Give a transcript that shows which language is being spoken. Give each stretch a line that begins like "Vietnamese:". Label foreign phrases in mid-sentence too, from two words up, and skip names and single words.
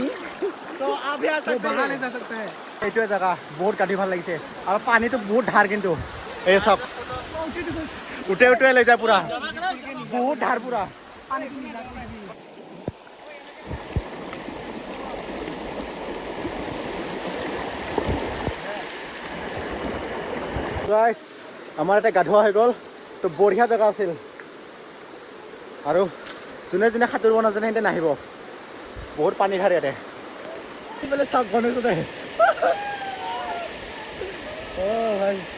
Hindi: তো आप यहाँ वो बाहर ले जा सकता है
Assamese: এইটোৱে জেগা বহুত গাড়ী ভাল লাগিছে আৰু পানীটো বহুত ধাৰ কিন্তু এই চাওক উঠে লৈ যায় পুৰা বহুত ধাৰ পুৰা গাইছ আমাৰ এটা গা ধোৱা হৈ গ'ল তো বঢ়িয়া জেগা আছিল আৰু যোনে যোনে সাঁতুৰিব নাজানে সিহঁতে নাহিব বহুত পানী ধাৰ ইয়াতে বোলে চাওক গণেশো দে ভাই